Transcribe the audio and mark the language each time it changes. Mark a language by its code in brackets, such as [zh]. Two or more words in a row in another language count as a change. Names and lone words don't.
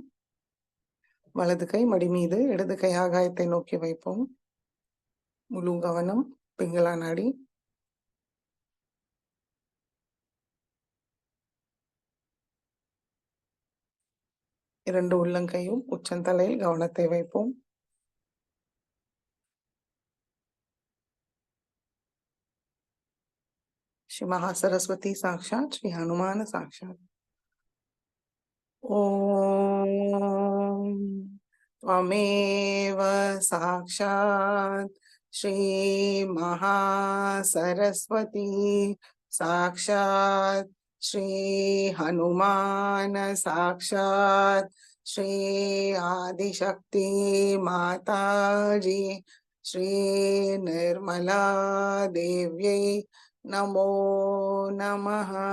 [ta] வலது கை மடி மீது, இடது கை ஆகாயத்தை நோக்கி வைப்போம். முழு கவனம் பிங்களா நாடி. இரண்டு உள்ளங்கையும் உச்சந்தலையில் கவனத்தை வைப்போம். [sa] श्री महासरस्वती साक्षात, श्री हनुमान साक्षात। ओम त्वमेव साक्षात श्री महासरस्वती साक्षात श्री हनुमान साक्षात श्री आदिशक्ति माताजी श्री निर्मला देव्यै नमो नमः।